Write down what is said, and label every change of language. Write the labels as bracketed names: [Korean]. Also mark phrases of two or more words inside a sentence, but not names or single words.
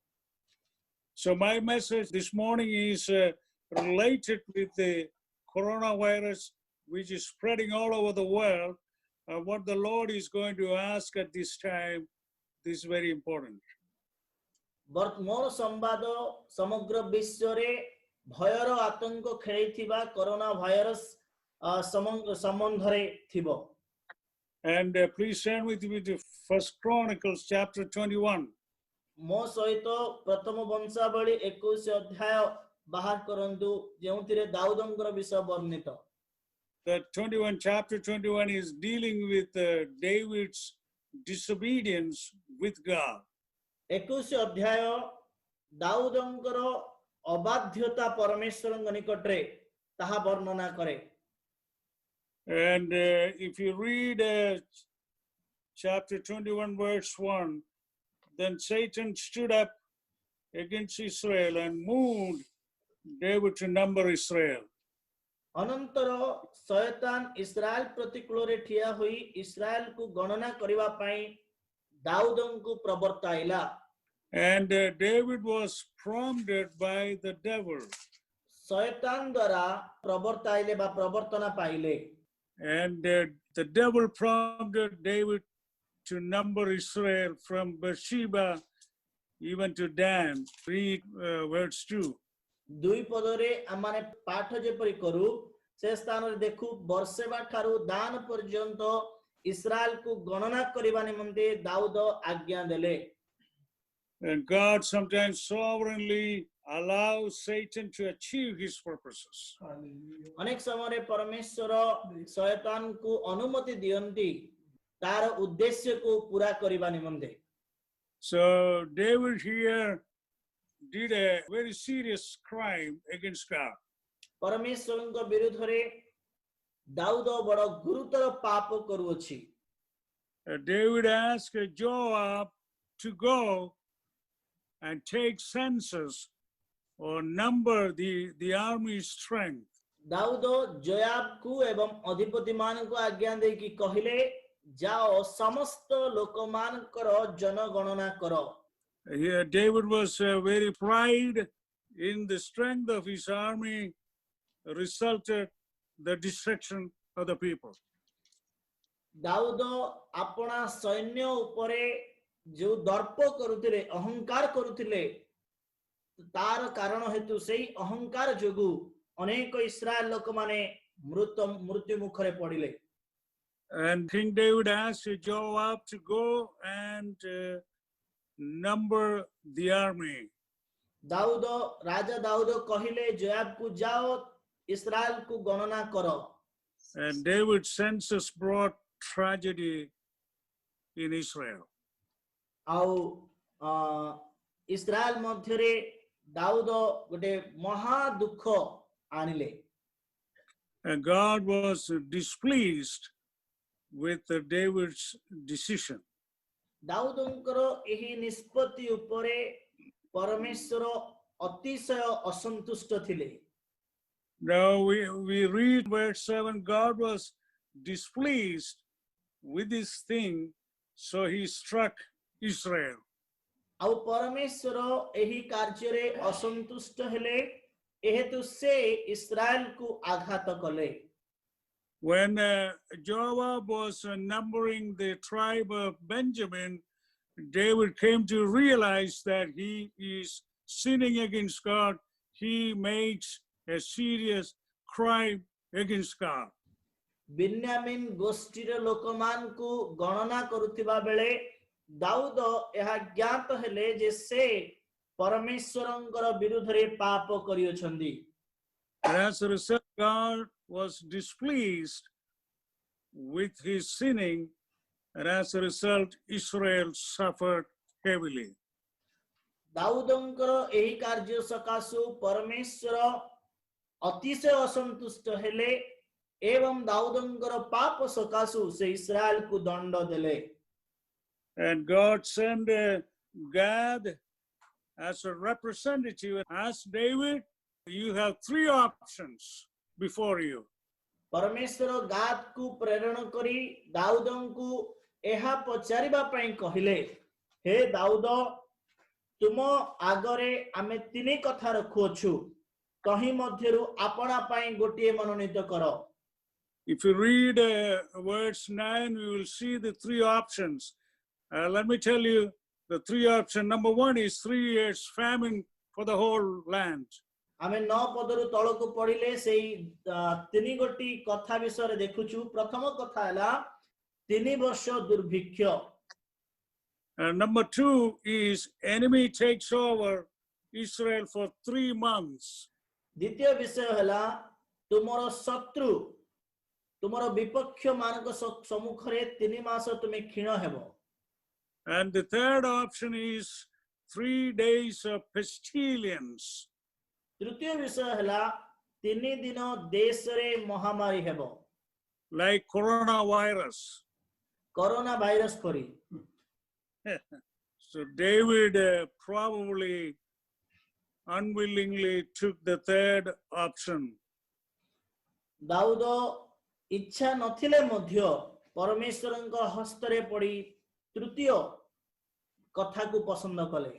[English] So my message this morning is related with the coronavirus, which is spreading all over the world. What the Lord is going to ask at this time, this is very important. [Odia] ମୋର ସମ୍ବାଦ ସମଗ୍ର ବିଶ୍ୱରେ ଭୟର ଆତଙ୍କ ଖେଳିଥିବା କରୋନା ଭାଇରସ ସମ୍ବନ୍ଧରେ ଥିବ। [English] And please stand with me to 1 Chronicles chapter 21. [Odia] ମୋ ସହିତ ପ୍ରଥମ ବଂଶାବଳୀ 21 ଅଧ୍ୟାୟ ବାହାର କରନ୍ତୁ ଯେଉଁଥିରେ ଦାଉଦଙ୍କର ବିଷୟ ବର୍ଣ୍ଣିତ। [English] that chapter 21 is dealing with David's disobedience with God. [Odia] 21 ଅଧ୍ୟାୟ ଦାଉଦଙ୍କର ଅବାଧ୍ୟତା ପରମେଶ୍ୱରଙ୍କ ନିକଟରେ ତାହା ବର୍ଣ୍ଣନା କରେ। [English] And if you read chapter 21 verse 1, then Satan stood up against Israel and moved David to number Israel. [Odia] ଅନନ୍ତର ଶୟତାନ ଇସ୍ରାଏଲ ପ୍ରତିକୂଳରେ ଠିଆ ହୋଇ ଇସ୍ରାଏଲକୁ ଗଣନା କରିବା ପାଇଁ ଦାଉଦଙ୍କୁ ପ୍ରବର୍ତ୍ତାଇଲା। [English] And David was prompted by the devil. [Odia] ଶୟତାନ ଦ୍ୱାରା ପ୍ରବର୍ତ୍ତାଇଲେ ବା ପ୍ରବର୍ତ୍ତନା ପାଇଲେ। [English] And the devil prompted David to number Israel from Beersheba even to Dan. Read verse 2. [Odia] ଦୁଇ ପଦରେ ଆମମାନେ ପାଠ ଯେପରି କରୁ ସେ ସ୍ଥାନରେ ଦେଖୁ ବର୍ଷେବା ଠାରୁ ଦାନ ପର୍ଯ୍ୟନ୍ତ ଇସ୍ରାଏଲକୁ ଗଣନା କରିବା ନିମନ୍ତେ ଦାଉଦ ଆଜ୍ଞା ଦେଲେ। [English] And God sometimes sovereignly allows Satan to achieve his purposes. [Odia] ଅନେକ ସମୟରେ ପରମେଶ୍ୱର ଶୟତାନକୁ ଅନୁମତି ଦିଅନ୍ତି ତାର ଉଦ୍ଦେଶ୍ୟକୁ ପୂରା କରିବା ନିମନ୍ତେ। [English] So David here did a very serious crime against God. [Odia] ପରମେଶ୍ୱରଙ୍କ ବିରୁଦ୍ଧରେ ଦାଉଦ ବଡ଼ ଗୁରୁତର ପାପ କରୁଅଛି। [English] David asked Joab to go and take census or number the army's strength. [Odia] ଦାଉଦ ଜୋୟାବକୁ ଏବଂ ଅଧିପତି ମାନଙ୍କୁ ଆଜ୍ଞା ଦେଇକି କହିଲେ ଯାଅ ସମସ୍ତ ଲୋକମାନଙ୍କର ଜନଗଣନା କର। [English] Here David was very pride in the strength of his army resulted the destruction of the people. [Odia] ଦାଉଦ ଆପଣା ସୈନ୍ୟ ଉପରେ ଯୋଉ ଦର୍ପ କରୁଥିଲେ ଅହଙ୍କାର କରୁଥିଲେ ତାର କାରଣ ହେତୁ ସେଇ ଅହଙ୍କାର ଯୋଗୁ ଅନେକ ଇସ୍ରାଏଲ ଲୋକମାନେ ମୃତ୍ୟୁ ମୁଖରେ ପଡ଼ିଲେ। [English] And King David asked Joab to go and number the army. [Odia] ଦାଉଦ ରାଜା ଦାଉଦ କହିଲେ ଜୋୟାବକୁ ଯାଅ ଇସ୍ରାଏଲକୁ ଗଣନା କର। [English] And David's census brought tragedy in Israel. [Odia] ଆଉ ଇସ୍ରାଏଲ ମଧ୍ୟରେ ଦାଉଦ ଗୋଟେ ମହା ଦୁଃଖ ଆଣିଲେ। [English] And God was displeased with David's decision. [Odia] ଦାଉଦଙ୍କର ଏହି ନିଷ୍ପତ୍ତି ଉପରେ ପରମେଶ୍ୱର ଅତିଶୟ ଅସନ୍ତୁଷ୍ଟ ଥିଲେ। [English] Now we read verse 7, God was displeased with this thing, so he struck Israel. [Odia] ଆଉ ପରମେଶ୍ୱର ଏହି କାର୍ଯ୍ୟରେ ଅସନ୍ତୁଷ୍ଟ ହେଲେ ଏହେତୁ ସେ ଇସ୍ରାଏଲକୁ ଆଘାତ କଲେ। [English] When Joab was numbering the tribe of Benjamin, David came to realize that he is sinning against God. He makes a serious crime against God. [Odia] ବିନ୍ୟାମିନ୍ ଗୋଷ୍ଠୀର ଲୋକମାନଙ୍କୁ ଗଣନା କରୁଥିବା ବେଳେ ଦାଉଦ ଏହା ଜ୍ଞାତ ହେଲେ ଯେ ସେ ପରମେଶ୍ୱରଙ୍କର ବିରୁଦ୍ଧରେ ପାପ କରିଅଛନ୍ତି। [English] As a result, God was displeased with his sinning, and as a result, Israel suffered heavily. [Odia] ଦାଉଦଙ୍କର ଏହି କାର୍ଯ୍ୟ ସକାଶୁ ପରମେଶ୍ୱର ଅତିଶୟ ଅସନ୍ତୁଷ୍ଟ ହେଲେ ଏବଂ ଦାଉଦଙ୍କର ପାପ ସକାଶୁ ସେ ଇସ୍ରାଏଲକୁ ଦଣ୍ଡ ଦେଲେ। [English] And God sent Gad as a representative and asked David, you have three options before you. [Odia] ପରମେଶ୍ୱର ଗାଦକୁ ପ୍ରେରଣ କରି ଦାଉଦଙ୍କୁ ଏହା ପଚାରିବା ପାଇଁ କହିଲେ, ହେ ଦାଉଦ, ତୁମ ଆଗରେ ଆମେ ତିନି କଥା ରଖୁଅଛୁ, ତହିଁ ମଧ୍ୟରୁ ଆପଣା ପାଇଁ ଗୋଟିଏ ମନୋନୀତ କର। [English] If you read verse 9, we will see the three options. Let me tell you the three options. Number one is 3 years famine for the whole land. [Odia] ଆମେ 9 ପଦରୁ ତଳକୁ ପଢିଲେ ସେଇ ତିନି ଗୋଟି କଥା ବିଷୟରେ ଦେଖୁଛୁ। ପ୍ରଥମ କଥା ହେଲା 3 ବର୍ଷ ଦୁର୍ଭିକ୍ଷ। [English] Number 2 is enemy takes over Israel for 3 months. [Odia] ଦ୍ୱିତୀୟ ବିଷୟ ହେଲା ତୁମର ଶତ୍ରୁ ତୁମର ବିପକ୍ଷ ମାନଙ୍କ ସମ୍ମୁଖରେ 3 ମାସ ତୁମେ କ୍ଷୀଣ ହେବ [English] And the third option is 3 days of pestilence. [Odia] ତୃତୀୟ ବିଷୟ ହେଲା 3 ଦିନ ଦେଶ ରେ ମହାମାରୀ ହେବ [English] Like coronavirus. [Odia] କରୋନା ଭାଇରସ ପରି [English] So David probably unwillingly took the third option. [Odia] ଦାଉଦ ଇଚ୍ଛା ନଥିଲେ ମଧ୍ୟ ପରମେଶ୍ୱରଙ୍କ ହସ୍ତରେ ପଡ଼ି ତୃତୀୟ କଥା କୁ ପସନ୍ଦ କଲେ